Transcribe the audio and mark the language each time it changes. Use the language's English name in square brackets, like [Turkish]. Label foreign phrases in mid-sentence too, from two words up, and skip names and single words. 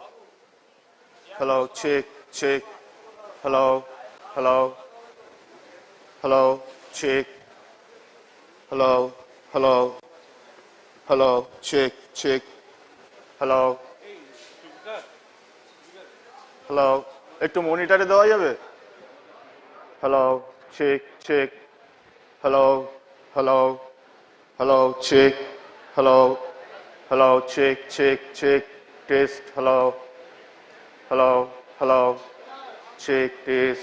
[English] Hello, check, check. Hello, hello. Hello, check. Hello, hello. Hello, check, check. Hello. Hello. [Bangla] একটু মনিটরে দেওয়া যাবে? [English] Hello, check, check. Hello, hello. Hello, check. Hello. Hello, check, check, check. Test. Hello. Hello, hello. Check, test.